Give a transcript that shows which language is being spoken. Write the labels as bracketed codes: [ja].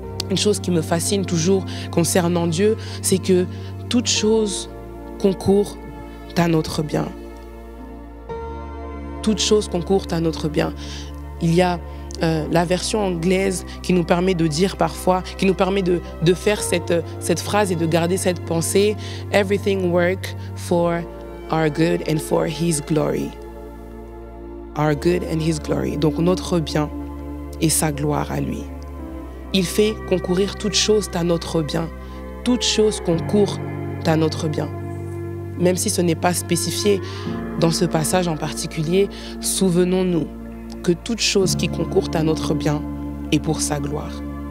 [fr] Une chose qui me fascine toujours concernant Dieu, c'est que toute chose concourt à notre bien. Toutes choses concourent à notre bien. Il y a la version anglaise qui nous permet de dire parfois, qui nous permet de faire cette phrase et de garder cette pensée. [en] Everything work for our good and for His glory. Our good and His glory. [fr] Donc notre bien et sa gloire à lui. Il fait concourir toutes choses à notre bien. Toutes choses concourent à notre bien. Même si ce n'est pas spécifié dans ce passage en particulier, souvenons-nous que toute chose qui concourt à notre bien est pour sa gloire.